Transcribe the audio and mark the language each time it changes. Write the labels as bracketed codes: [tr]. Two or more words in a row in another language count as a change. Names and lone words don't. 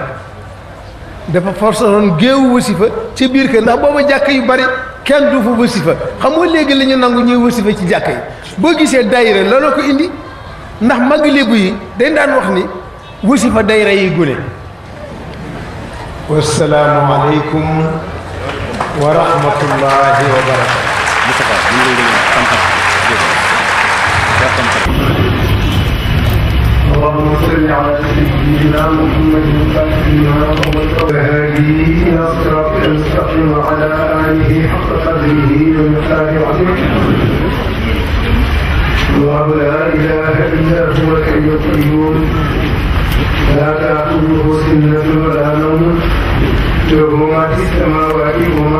[wo] dafa forcé woon géewu wasifa ci biir kër ndax booba jàkk yu bari kenn du fa wasifa xam nga léegi la ñu nangu ñuy wasifa ci jàkk yi boo gisee dayra looloo ko indi ndax mag léegu yi dañ daan wax ni wasifa dayra yi gune [ar] والسلام عليكم ورحمة الله وبركاته اللهم صل على سيدنا محمد الفاتح لما أغلق والهادي إلى صراطك المستقيم وعلى آله حق قدره ومقداره العظيم الله لا إله إلا هو الحي القيوم لا تأخذه سنة ولا نوم له ما في السماوات وما